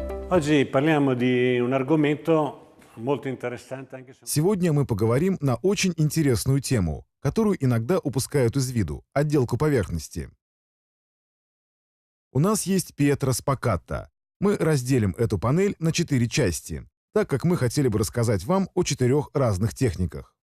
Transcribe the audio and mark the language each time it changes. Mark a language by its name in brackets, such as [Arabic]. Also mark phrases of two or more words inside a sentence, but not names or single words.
[Italian] Oggi parliamo di un argomento molto interessante anche se... [Russian] Сегодня мы поговорим на очень интересную тему, которую иногда упускают из виду – отделку поверхности. У нас есть Пьетро Спакатта. Мы разделим эту панель на 4 части, так как мы хотели бы рассказать вам о 4 разных техниках.